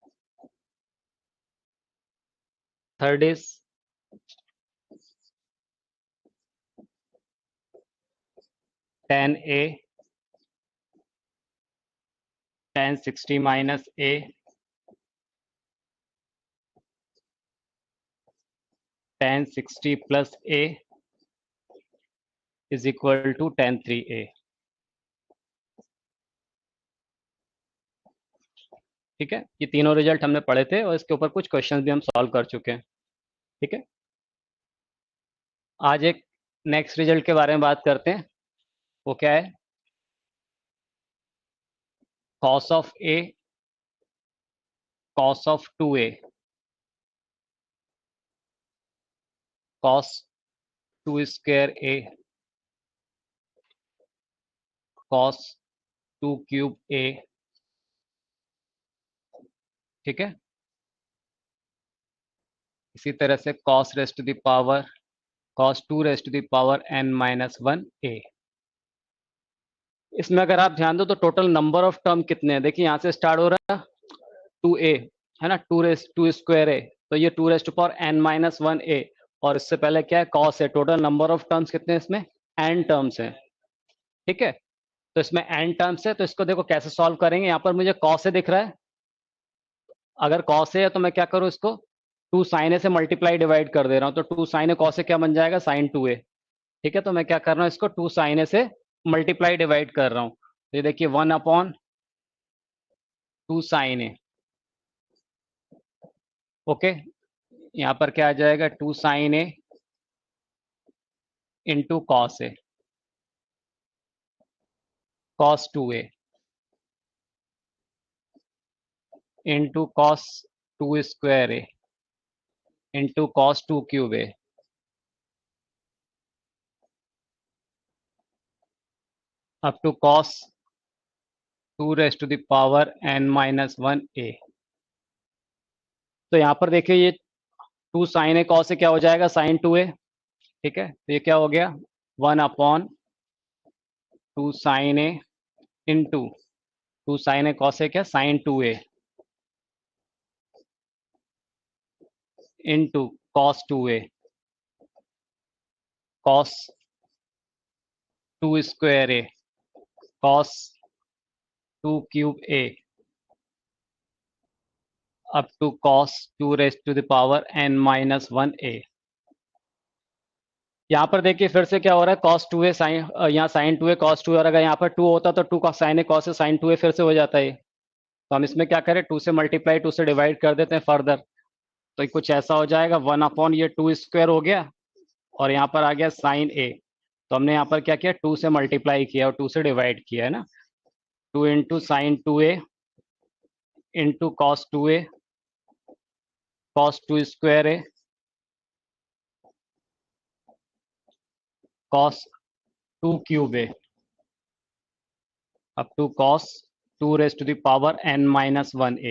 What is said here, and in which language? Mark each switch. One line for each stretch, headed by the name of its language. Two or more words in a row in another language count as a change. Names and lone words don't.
English: Third is tan A, tan 60 minus A, tan 60 plus A is equal to tan 3A.
Hindi: ठीक है, ये तीनों रिजल्ट हमने पढ़े थे और इसके ऊपर कुछ क्वेश्चंस भी हम सॉल्व कर चुके हैं। ठीक है, आज एक
English: next result
Hindi: के बारे में बात करते हैं। वो क्या है,
English: cos of A, cos of 2A, cos 2 square A, cos 2 cube A।
Hindi: ठीक है, इसी तरह से
English: cos raised to the power cos 2 raised to the power n minus 1 a.
Hindi: इसमें अगर आप ध्यान दो तो
English: total number of term
Hindi: कितने हैं, देखिए यहाँ से स्टार्ट हो रहा है 2a है ना,
English: 2 square a,
Hindi: तो ये
English: 2 raised to power n minus 1 a,
Hindi: और इससे पहले क्या है cos है।
English: total number of terms
Hindi: कितने हैं इसमें, n टर्म्स हैं। ठीक है, तो इसमें n टर्म्स है, तो इसको देखो कैसे सॉल्व करेंगे। यहाँ पर मुझे cos है दिख रहा है, अगर cos है तो मैं क्या करूँ, इसको
English: 2 sin a
Hindi: से
English: multiply divide
Hindi: कर दे रहा हूँ, तो
English: 2 sin a cos a
Hindi: क्या बन जाएगा,
English: sin 2a।
Hindi: ठीक है, तो मैं क्या कर रहा हूँ, इसको
English: 2 sin a
Hindi: से
English: multiply divide
Hindi: कर रहा हूँ, तो ये देखिए
English: 1/2 sin a। ओके,
Hindi: यहाँ पर क्या आ जाएगा
English: 2 sin a into cos a, cos 2a into cos 2 square a into cos 2 cube a, up to cos 2 raised to the power n minus 1 a.
Hindi: तो यहाँ पर देखिए ये
English: 2 sin a cos a
Hindi: क्या हो जाएगा,
English: sin 2a।
Hindi: ठीक है, तो ये क्या हो गया
English: 1/2 sin a into 2 sin a cos a क्या sin 2a into cos 2a, cos 2 square a, cos 2 cube a, up to cos 2 raised to the power n minus 1 a.
Hindi: यहाँ पर देखिए फिर से क्या हो रहा है,
English: cos 2a sine,
Hindi: यहाँ
English: sin 2a cos 2a,
Hindi: और अगर यहाँ पर 2 होता तो 2 का
English: sin a cos a sin 2a
Hindi: फिर से हो जाता है। तो हम इसमें क्या करें, 2 से मल्टीप्लाई 2 से डिवाइड कर देते हैं फर्दर, तो कुछ ऐसा हो जाएगा 1/ ये
English: 2 square
Hindi: हो गया, और यहाँ पर आ गया
English: sine a.
Hindi: तो हमने यहाँ पर क्या किया, 2 से मल्टीप्लाई किया और 2 से डिवाइड किया है ना,
English: 2 into sine 2a into cos 2a, cos 2 square a, cos 2 cube a, up to cos 2 raised to the power n minus 1 a.